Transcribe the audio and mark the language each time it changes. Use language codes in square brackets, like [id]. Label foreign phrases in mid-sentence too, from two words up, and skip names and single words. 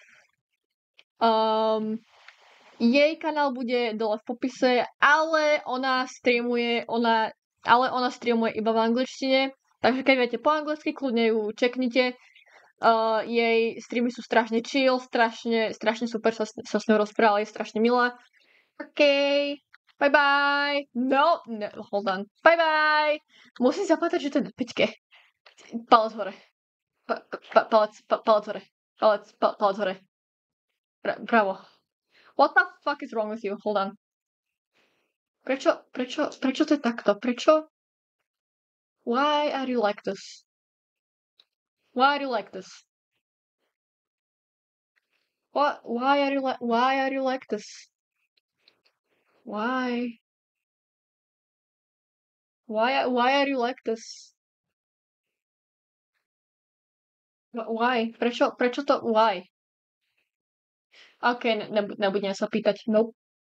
[sk] Jej kanál bude dole v popise, ale ona streamuje iba v angličtine, takže keď viete po anglicky, kľudne ju čeknite. Jej streamy sú strašne chill, strašne super sa s ňou rozprávali, je strašne milá. [en] Bye bye. No, hold on. Bye bye. [sk] Musím sa pamätať, že to je na 5. Palec hore. Palec hore. Palec hore. Bravo. [en] What the fuck is wrong with you? Hold on. [sk] Prečo to je takto? Prečo? [en] Why are you like this? Why are you like this? Why are you like this? Why? Why are you like this? Why? [sk] Prečo to? [en] Why? [sk] Nebudem sa pýtať. Nope.